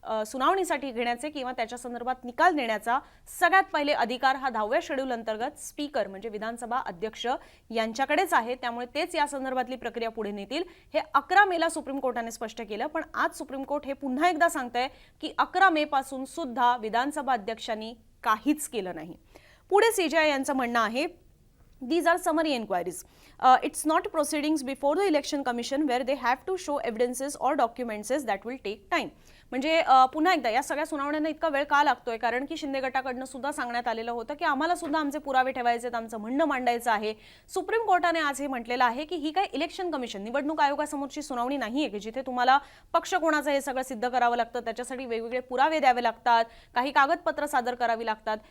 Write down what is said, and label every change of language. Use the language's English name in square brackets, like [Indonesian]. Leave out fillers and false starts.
[Marathi] सुनावणीसाठी घेण्याचे किंवा त्याच्या संदर्भात निकाल देण्याचा सगळ्यात पहिले अधिकार हा 10व्या शेड्यूल अंतर्गत स्पीकर म्हणजे विधानसभा अध्यक्ष यांच्याकडेच आहे। त्यामुळे तेच या संदर्भातली प्रक्रिया पुढे नेतील। हे 11 मेला सुप्रीम कोर्टाने स्पष्ट केलं, पण आज सुप्रीम कोर्ट हे पुन्हा एकदा सांगतंय की 11 मे पासून सुद्धा विधानसभा अध्यक्षांनी काहीच केलं नाही। पुढे सीजेआय यांचं म्हणणं आहे, [English] These are summary inquiries. It's not proceedings before the election commission where they have to show evidences or documents that will take time. [Marathi] म्हणजे पुन्हा एकदा या सगळ्या सुनावण्यांना इतका वेळ का लागतोय, कारण की शिंदे गटाकडनं सुद्धा सांगण्यात आलेलं होतं की आम्हाला सुद्धा आमचे पुरावे ठेवायचे आहेत, आमचं म्हणणं मांडायचं आहे। सुप्रीम कोर्टाने आज हे म्हटलेलं आहे की ही काय इलेक्शन कमिशन निवडणूक आयोगासमोरची सुनावणी नाहीये की जिथे तुम्हाला पक्ष कोणाचा हे सगळं सिद्ध करावं लागतं, त्याच्यासाठी वेगवेगळे पुरावे द्यावे लागतात, काही कागदपत्र सादर करावी लागतात।